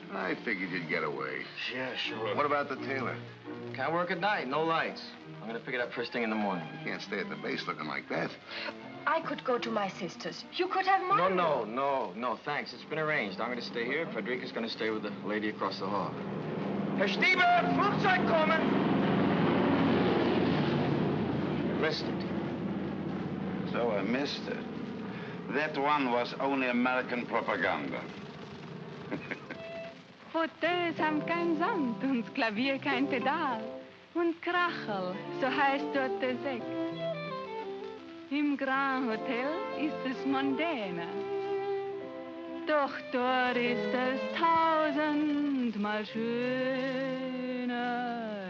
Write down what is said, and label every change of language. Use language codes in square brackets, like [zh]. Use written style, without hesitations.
[en] I figured you'd get away. Yeah, sure. What about the tailor? Can't work at night, no lights. I'm gonna pick it up first thing in the morning. You can't stay at the base looking like that. I could go to my sister's. You could have mine. No, thanks. It's been arranged. I'm gonna stay here. Frederica's gonna stay with the lady across the hall. [de] Herr Stiebe, Flugzeug kommen! [en] You missed it. So I missed it. That one was only American propaganda. [de] Fauteuils haben kein Sand und das Klavier kein Pedal. Und Krachel, so heißt dort der Sekt. Im Grand Hotel ist es mondäner. Doch dort ist es tausendmal schöner.